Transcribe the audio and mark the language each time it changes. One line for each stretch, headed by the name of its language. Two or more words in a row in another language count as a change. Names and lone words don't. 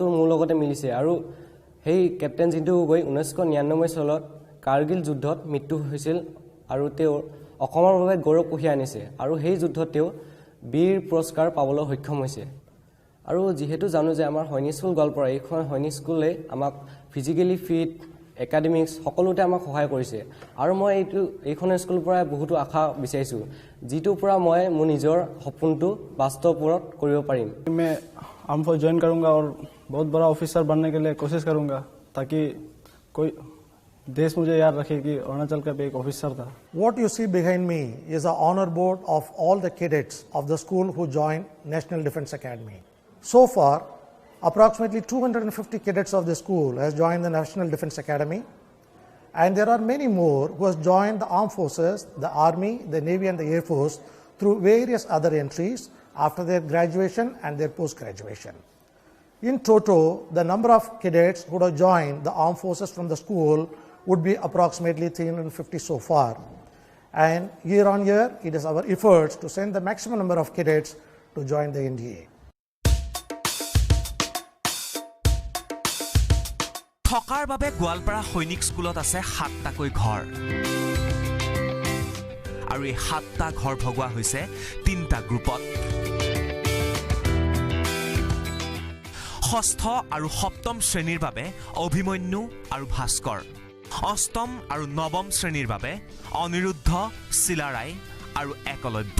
Assamese: মোৰ লগতে মিলিছে আৰু সেই কেপ্টেইন জিন্তু গগৈ 1999 চনত কাৰ্গিল যুদ্ধত মৃত্যু হৈছিল আৰু তেওঁ অসমৰ বাবে গৌৰৱ কঢ়িয়াই আনিছে আৰু সেই যুদ্ধত তেওঁ বীৰ পুৰস্কাৰ পাবলৈ সক্ষম হৈছে আৰু যেহেতু জানো যে আমাৰ সৈনিক স্কুল গোৱালপাৰা এইখন সৈনিক স্কুলে আমাক
English: physically fit academics
Assamese: সকলোতে আমাক সহায় কৰিছে আৰু মই এইখন স্কুলৰ পৰা বহুতো আশা বিচাৰিছোঁ যিটোৰ পৰা মই মোৰ নিজৰ সপোনটো বাস্তৱত কৰিব পাৰিম
Hindi: मैं
English: arm force join
Hindi: करूंगा और बहुत बड़ा ऑफिसर बनने के लिए कोशिश करूंगा ताकि कोई देश मुझे याद रखे कि अरुणाचल का भी एक ऑफिसर था
English: What you see behind me is the honor board of all the cadets of the school who joined National Defense Academy. So far, approximately 250 cadets of the school has joined the National Defense Academy, and there are many more who has joined the armed forces, the Army, the Navy and the Air Force through various other entries after their graduation and their post-graduation. In total, the number of cadets who have joined the armed forces from the school would be approximately 350 so far. And year on year, it is our efforts to send the maximum number of cadets to join the NDA.
Assamese: থকাৰ বাবে গোৱালপাৰা সৈনিক স্কুলত আছে 7টাকৈ ঘৰ আৰু এই 7টা ঘৰ ভগোৱা হৈছে 3টা গ্ৰুপত ষষ্ঠ আৰু সপ্তম শ্ৰেণীৰ বাবে অভিমন্যু আৰু ভাস্কৰ অষ্টম আৰু নৱম শ্ৰেণীৰ বাবে অনিৰুদ্ধ, চিলাৰায় আৰু একলব্য।